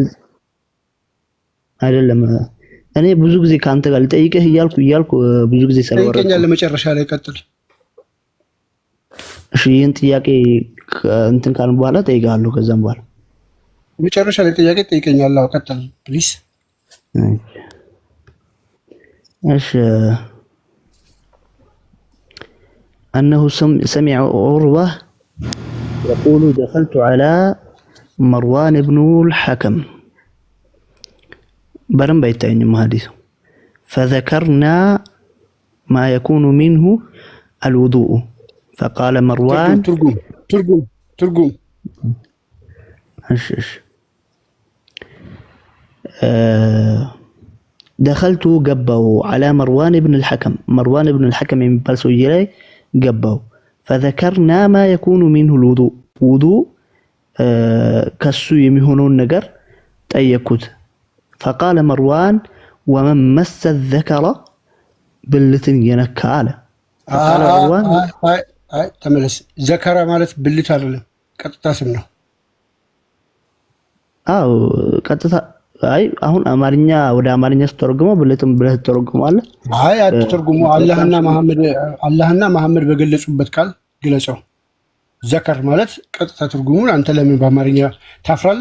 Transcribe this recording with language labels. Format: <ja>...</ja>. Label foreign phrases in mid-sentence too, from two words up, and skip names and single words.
<am>አይደለም እኔ ብዙ ጊዜ ካንተ ጋር ልጠይቅህ እያልኩ ብዙ ጊዜ ሰለወረ ጠይቀኛለህ። መጨረሻ ላይ ቀጥል። እሺ ይሄን ጥያቄ እንትን ካልን በኋላ ጠይቃለሁ። ከዛም በኋላ መጨረሻ ላይ ጥያቄ ጠይቀኛለህ። ቀጥል ፕሊዝ።</am> <ar>እሺ أنه سمع عروة يقول دخلت على مروان بن الحكم برم بيتين حديث فذكرنا ما يكون منه الوضوء فقال مروان ترجم دخلت قبوا على مروان بن الحكم</ar> <am>የሚባል ሰውዬ ላይ ገባው</am> <ar>فذكرنا ما يكون منه الوضوء وضوء</ar> <am>ከሱ የሚሆነውን ነገር ጠየኩት</am> <ar>فقال مروان ومن مس الذكر</ar> <am>ብልትን የነካ አለ</am> <ar>فقال مروان</ar> <am>አይ ተመለስ። ዘከራ ማለት ብልት አይደለም፣ ቀጥታ ስም ነው። አዎ ቀጥታ አይ አሁን አማርኛ ወደ አማርኛ ስተረጉመው ብለትም ብለህ ተረጉመዋለህ። አይ አትተርጉሙ። አላህና መሐመድ በገለጹበት ቃል ግለጸው። ዘከር ማለት ቀጥታ ትርጉሙን አንተ ለምን በአማርኛ ታፍራለህ?</am>